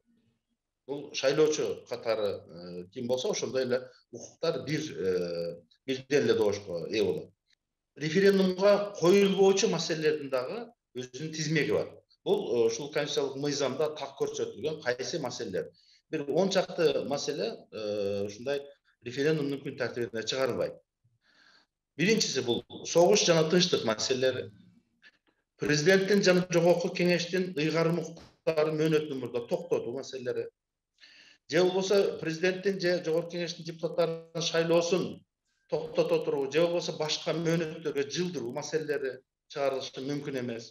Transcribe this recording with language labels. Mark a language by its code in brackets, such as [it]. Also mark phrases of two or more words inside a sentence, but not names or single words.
[ky] Бул шайлоочу катары ким болсо ошондой эле укуктар бирден эле добушка ээ болот. Референдумга коюлбоочу маселелердин дагы өзүнүн тизмеги бар. Бул ушул конституциялык мыйзамда так көрсөтүлгөн кайсы маселелер. Бир 10 чакты маселе ушундай референдумдун күн тартибине чыгарылбайт. Биринчиси бул согуш жана тынчтык маселелери. Президенттин жана жогорку кеңештин ыйгарым укуктарын мөөнөттүү мурда токтотуу маселелери. Же болбосо президенттин же жогорку кеңештин депутаттарынын шайлоосун токтото туруу, же болбосо башка мөөнөттөргө жылдыруу маселелери чыгарылышы мүмкүн эмес.